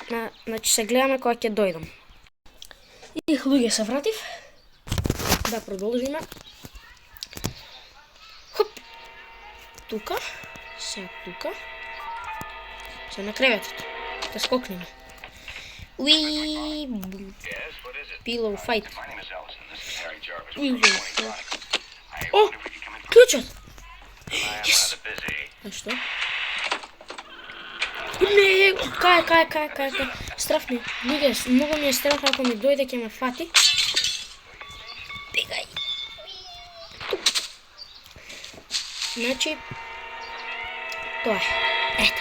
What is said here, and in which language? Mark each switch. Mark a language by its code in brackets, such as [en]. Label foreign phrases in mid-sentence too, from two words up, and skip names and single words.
[mk] Значи се гледаме кога ќе дојдам. И луѓе, се вратив. Да продолжиме. Хоп. Тука. Сега тука. Се на креветот. Да скокнеме. Уи. [en] Pillow fight. [mk] О! Клучот! Yes! А што? Не, кај. Страф ми. Луѓе, многу ми е страф ако ми дојде ќе ме фати. Бегај. Значи, тоа е. Ето.